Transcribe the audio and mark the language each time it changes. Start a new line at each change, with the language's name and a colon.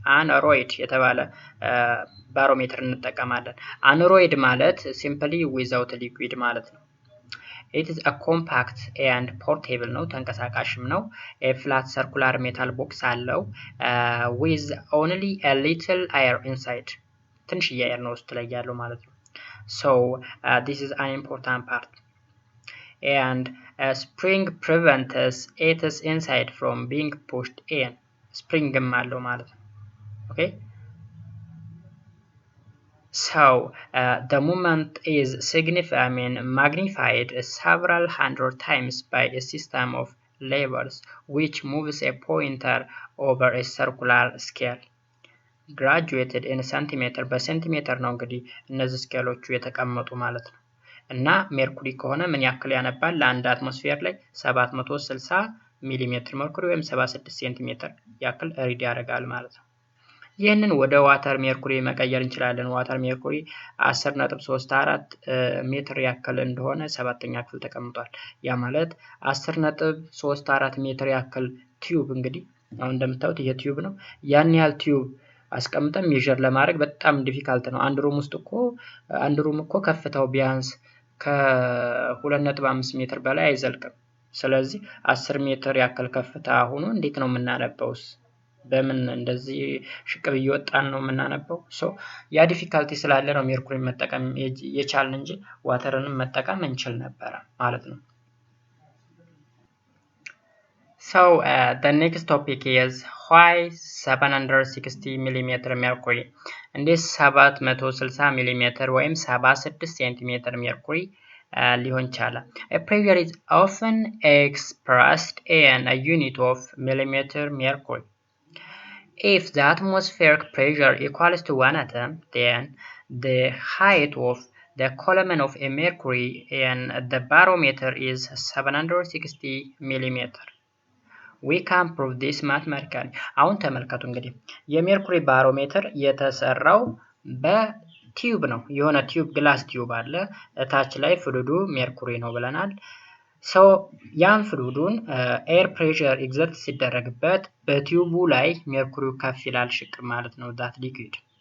English: Aneroid
Amharic: የተባለ ባሮሜትር እንጠቀማለን።
English: aneroid ማለት simply without liquid ማለት ነው። It is a compact and portable ነው፣ ተንቀሳቃሽም ነው። A flat circular metal box አለው with only a little air inside.
Amharic: ትንሽዬ air ነው ውስጥ ላይ ያለው ማለት ነው።
English: So this is an important part. And spring prevents its inside from being pushed in.
Amharic: Springም አለው ማለት ነው። Okay.
English: So the movement is magnified several hundred times by a system of levers which moves a pointer over a circular scale graduated in centimeter
Amharic: በሴንቲሜትር ነው እንግዲህ እነዚህ ስኬሎቹ የተቀመጡ ማለት ነው። እና ሜርኩሪ ከሆነ ምን ያክል ያነባል? ለአንድ አትሞስፌር ላይ 760 ሚሊሜትር ሜርኩሪ ወይም 76 ሴንቲሜትር ያክል ሪድ ያደርጋል ማለት ነው። ይህንን ወደ ዋተር ሜርኩሪ መቀየር እንችላለን። ዋተር ሜርኩሪ 10.34 ሜትር ያክል እንደሆነ 7ኛ ክፍል ተቀምጧል። ያ ማለት 10.34 ሜትር ያክል ቲዩብ እንግዲህ አሁን እንደምታዩት ይሄ ቲዩብ ነው። ያን ያህል ቲዩብ አስቀምጠን ሜዠር ለማድረግ በጣም ዲፊካልት ነው። አንድ ሩም እኮ ከፍታው ቢያንስ ከ2.5 ሜትር በላይ አይዘልቅም። ስለዚህ 10 ሜትር ያክል ከፍታ ሆኖ እንዴት ነው የምናነበውስ? በምን እንደዚህ ሽቅብ እየወጣን ነው የምናነበው? ያ ዲፊካልቲ ስላለ ነው ሜርኩሪ መጠቀም የቻልን እንጂ ዋተርንም መጠቀም እንችል ነበር ማለት ነው።
English: So the next topic is why
Amharic: 760 mm mercury እንዴት 760 mm ወይም 76 cm mercury ሊሆን ቻለ?
English: A pressure is often expressed in a unit of millimeter mercury. If the atmospheric pressure equals to 1 atom, then the height of the column of a mercury in the barometer is 760 mm. We can prove this mathematically.
Amharic: አሁን ተመልከቱ እንግዲህ የሜርኩሪ ባሮሜትር የተሰራው በቲዩብ ነው። የሆነ ቲዩብ ግላስ ቲዩብ አለ። ታች ላይ ፍሉዱ ሜርኩሪ ነው ብለናል። ያን ፍሉዱን ኤር ፕሬሸር ኤግዘርት ሲደረግበት በቲዩቡ ላይ ሜርኩሪው ከፍ ይላል ሽቅብ ማለት ነው
English: ዳት ሊኩዊድ።